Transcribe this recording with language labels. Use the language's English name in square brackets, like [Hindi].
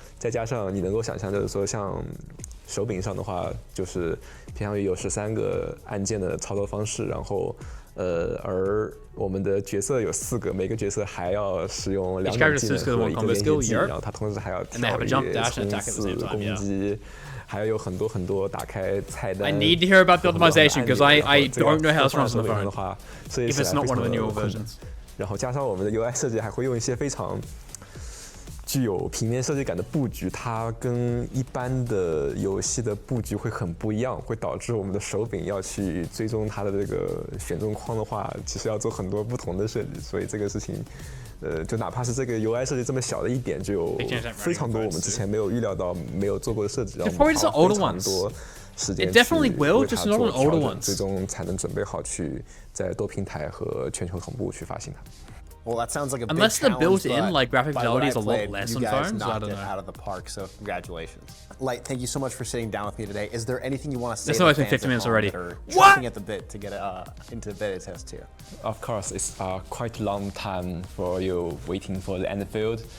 [Chinese] 再加上你能够想象，就是说像手柄上的话，就是偏向于有13个按键的操作方式，然后而我们的角色有4个，每个角色还要使用2种技能和1个连接技，然后它同时还要跳跃、冲刺、攻击，还有很多打开菜单。 [English] I need to hear about the optimization because I don't know how this runs on the phone. If it's not one of the newer versions. [Chinese] 然后加上我们的 UI 设计还会用一些非常具有平面设计感的布局，它跟一般的游戏的布局会很不一样，会导致我们的手柄要去追踪它的这个选中框的话，其实要做很多不同的设计，所以这个事情，就哪怕是这个 UI 设计这么小的一点，就有非常多我们之前没有预料到、没有做过的设计，让我们花非常多时间去为它做调整，最终才能准备好去在多平台和全球同步去发行它。 [English] Well, that sounds like a big Unless the challenge, built-in like graphic fidelity is a lot less on phones, I don't know. Out of the park, so congratulations. Light, thank you so much for sitting down with me today. Is there anything you want to say to There's no fans 50 minutes already. What? At the bit to get into beta test too? Of course, it's quite a long time for you waiting for the Endfield.